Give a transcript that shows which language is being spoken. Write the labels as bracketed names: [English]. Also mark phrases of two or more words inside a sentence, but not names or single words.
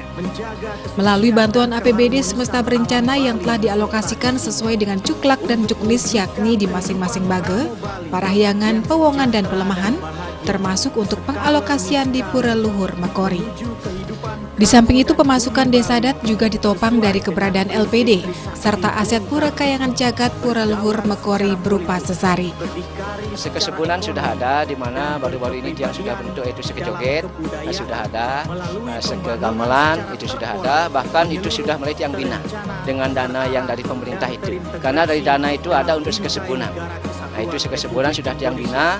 [Indonesian] Melalui bantuan APBD semesta berencana yang telah dialokasikan sesuai dengan cuklak dan juknis yakni di masing-masing bage, parahyangan, pewongan, dan pelemahan, termasuk untuk pengalokasian di Pura Luhur Mekori. Di samping itu, pemasukan desa adat juga ditopang dari keberadaan LPD, serta aset Pura Kayangan Cagat Pura Luhur Mekori berupa sesari. Sekesebunan sudah ada, di mana baru-baru ini yang sudah bentuk itu sekejoget, sudah ada, sekegamelan itu sudah ada, bahkan itu sudah mulai tiang bina dengan dana yang dari pemerintah itu. Karena dari dana itu ada untuk sekesebunan. Nah, itu sekesebunan sudah tiang bina.